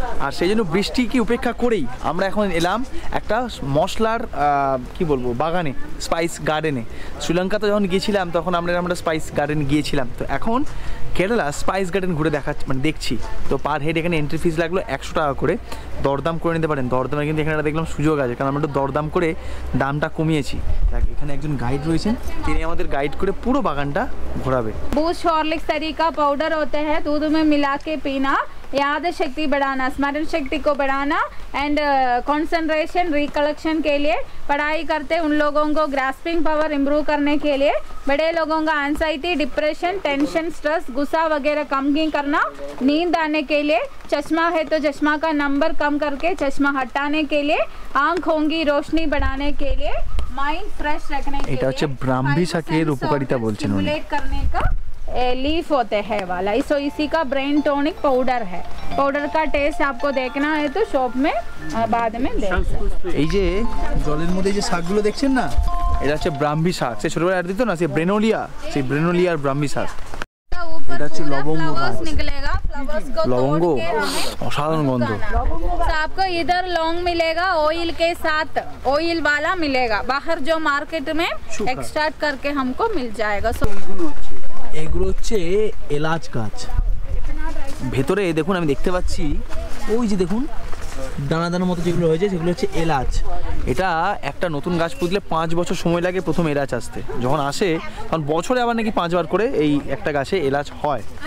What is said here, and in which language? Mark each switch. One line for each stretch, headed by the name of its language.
Bangla: আর সেই জন্য বৃষ্টিকে উপেক্ষা করেই আমরা এখন এলাম একটা মশলার বাগানে, স্পাইস গার্ডেনে। শ্রীলঙ্কাতে যখন গিয়েছিলাম তখন আমরা স্পাইস গার্ডেন গিয়েছিলাম। তো এখন কেরালা স্পাইস গার্ডেন ঘুরে মানে দেখছি। তো পার হেড এখানে এন্ট্রি ফিস লাগলো 100 টাকা করে, দরদাম করে নিতে পারেন। দরদামে কিন্তু এখানে দেখলাম সুযোগ আছে, কারণ আমরা একটু দরদাম করে দামটা কমিয়েছি। এখানে একজন গাইড রয়েছেন, তিনি আমাদের গাইড করে পুরো বাগানটা ঘোরাবে।
Hindi: बूस्ट हॉर्लिक्स तरीका पाउडर होते हैं, दूध में मिला के पीना, याद शक्ति बढ़ाना, स्मरण शक्ति को बढ़ाना एंड कंसंट्रेशन रिकलेक्शन के लिए। पढ़ाई करते उन लोगों को ग्रास्पिंग पावर इम्प्रूव करने के लिए, बड़े लोगों का एंजाइटी, डिप्रेशन, टेंशन, स्ट्रेस, गुस्सा वगैरह कम करना, नींद आने के लिए, चश्मा है तो चश्मा का नंबर कम करके चश्मा हटाने के लिए, आँखों की रोशनी बढ़ाने के लिए, माइंड फ्रेश रखने के
Bangla: এটা হচ্ছে ব্রাহ্মী শাকের উপকারিতা বলছেন উনি।
Hindi: स्टिमुलेट करने का लीफ होते हैं वाला, इसो इसी का ब्रेन टॉनिक पाउडर है। पाउडर का टेस्ट आपको देखना है तो शॉप में बाद में देख सकते।
Bangla: এই যে জলের মধ্যে যে শাকগুলো দেখছেন না, এটা হচ্ছে ব্রাহ্মী শাক। সে ছোটবেলায় আর দিত না, সে ব্রেনোলিয়া, সেই ব্রেনোলিয়ার ব্রাহ্মী শাক। এটা হচ্ছে লবঙ্গ গাছ।
Hindi: निकलेगा फ्लावर्स को
Bangla: লবঙ্গ
Hindi: तोड़ के हमें
Bangla: অসাধারণ গন্ধ।
Hindi: तो आपको इधर लौंग मिलेगा ऑयल के साथ, ऑयल वाला मिलेगा। बाहर जो मार्केट में एक्सट्रैक्ट करके हमको मिल जाएगा।
Bangla: এগুলো হচ্ছে এলাচ গাছ। ভেতরে দেখুন আমি দেখতে পাচ্ছি, ওই যে দেখুন দানা দানার মতো যেগুলো হয়েছে সেগুলো হচ্ছে এলাচ। এটা একটা নতুন গাছ পুঁতলে 5 বছর সময় লাগে প্রথম এলাচ আসতে। যখন আসে তখন বছরে আবার নাকি 5 বার করে এই একটা গাছে এলাচ হয়।